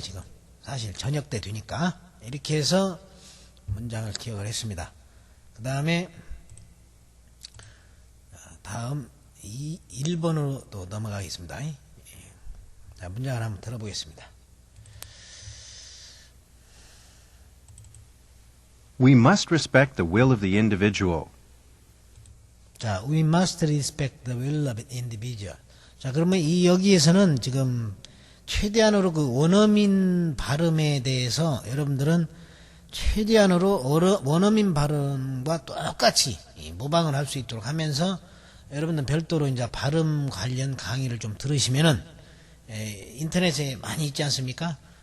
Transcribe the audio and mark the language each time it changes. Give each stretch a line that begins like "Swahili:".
Korean: 지금 사실 저녁 때 되니까 이렇게 해서 문장을 기억을 했습니다. 그 다음에 다음 1번으로 또 넘어가겠습니다. 자, 문장을 한번 들어보겠습니다.
English: We must respect the will of the individual. 자, we must respect the will of the individual.
Korean: 자, 그러면 여기에서는 지금 최대한으로 그 원어민 발음에 대해서 여러분들은 최대한으로 원어민 발음과 똑같이 모방을 할 수 있도록 하면서 여러분들 별도로 이제 발음 관련 강의를 좀 들으시면은 인터넷에 많이 있지 않습니까?